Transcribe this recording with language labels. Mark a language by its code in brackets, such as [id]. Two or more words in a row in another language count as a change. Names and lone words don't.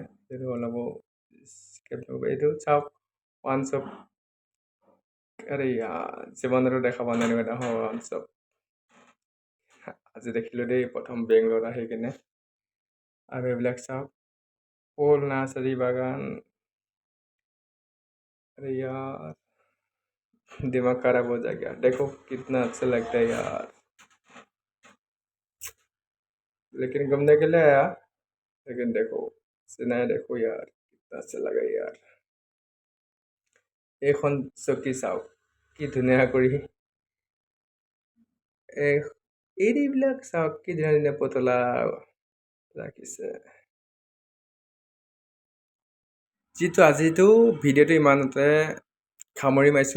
[as] এইটো অলপ এইটো চাওক, [en] one shop. [as] আৰে জীৱনতো দেখা পোৱা নাই এটা [en] one shop. [as] আজি দেখিলোঁ দেই প্ৰথম বেংগলোৰত আহি কিনে। আৰু এইবিলাক চাওক, ফুল নাৰ্চাৰী বাগান। [hi] अरे यार, दिमाग खराब हो जाएगा। देखो कितना अच्छा लगता है यार, लेकिन घूमने के लिए आया, लेकिन देखो सिनाई देखो यार, कितना अच्छा लगा यार। [as] এইখন চকী চাওক কি ধুনীয়া কৰি। এইবিলাক চাওক কি ধুনীয়া ধুনীয়া পুতলা ৰাখিছে। আজিতো ভিডিঅ'টো ইমানতে সামৰি মাৰিছোঁ।